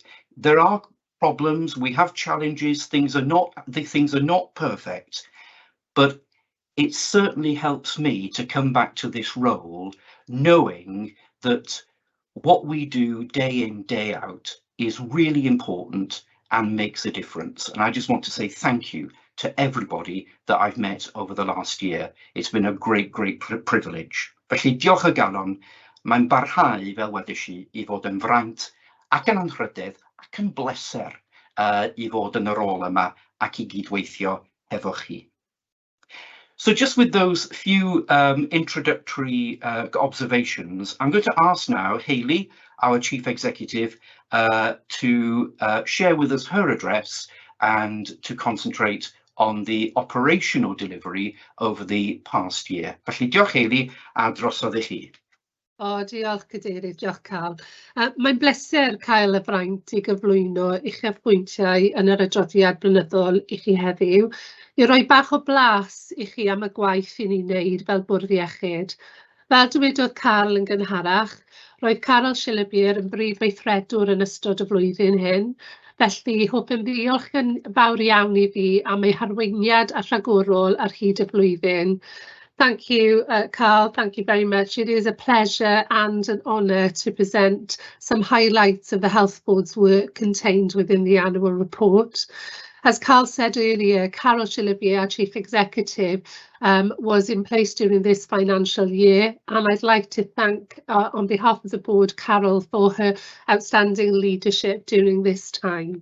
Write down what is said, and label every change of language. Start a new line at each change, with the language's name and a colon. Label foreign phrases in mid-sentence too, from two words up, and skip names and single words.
English: There are problems, we have challenges, things are not perfect, but it certainly helps me to come back to this role knowing that what we do day in, day out is really important and makes a difference. And I just want to say thank you to everybody that I've met over the last year. It's been a great privilege.
Welsh: Felly diolch o galon, mae'n barhau fel wedais I fod yn fraint ac yn anrhydedd ac yn bleser I fod yn y rôl yma ac I gydweithio efo chi.
English: So just with those few introductory observations, I'm going to ask now Hayley, our Chief Executive, to share with us her address and to concentrate on the operational delivery over the past year.
Welsh: Felly diolch Hayley, a drosodd I chi. O, diolch Cadeirydd, diolch Cal. Mae'n bleser cael y fraint I gyflwyno uchafbwyntiau yn yr adroddiad blynyddol I chi heddiw, I roi bach o blas I chi am y gwaith I ni'n wneud fel bwrdd iechyd. Fel dywedodd Carl yn gynharach, roedd Carol Shillibier yn brif weithredwr yn ystod y flwyddyn hyn, felly hoff yn ddiolch yn fawr iawn I fi am ei harweiniad a rhagorol ar hyd y flwyddyn.
English: Thank you, Carl. Thank you very much. It is a pleasure and an honour to present some highlights of the Health Board's work contained within the annual report. As Carl said earlier, Carol Shillibier, our Chief Executive, was in place during this financial year, and I'd like to thank, on behalf of the board, Carol for her outstanding leadership during this time.